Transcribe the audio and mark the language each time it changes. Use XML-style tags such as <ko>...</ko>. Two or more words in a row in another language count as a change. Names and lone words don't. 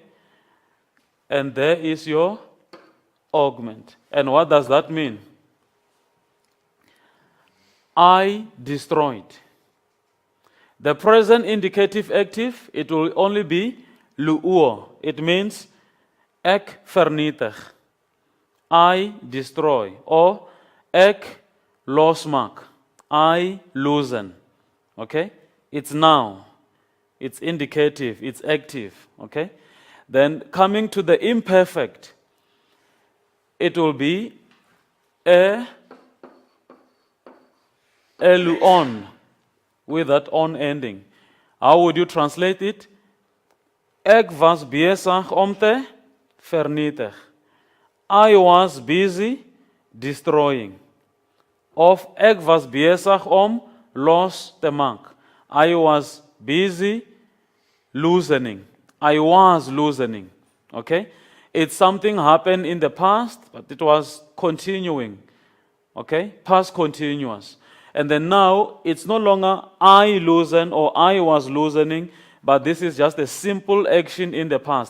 <en>And there is your augment. And what does that mean? I destroyed. The present indicative active, it will only be luo. It means</en> <af>ek vernietig.</af> <en>I destroy.</en> <af>Or ek losmaak.</af> <en>I loosen. Okay? It's now. It's indicative. It's active. Okay? Then coming to the imperfect. it will be elu on, with that on ending. How would you translate it?</en> <af>Ek was besig om te vernietig.</af> <en>I was busy destroying.</en> <af>Of ek was besig om los te maak.</af> <en>I was busy loosening. I was loosening. Okay? It's something happened in the past, but it was continuing. Okay? Past continuous. And then now, it's no longer I loosen or I was loosening, but this is just a simple action in the past.</en>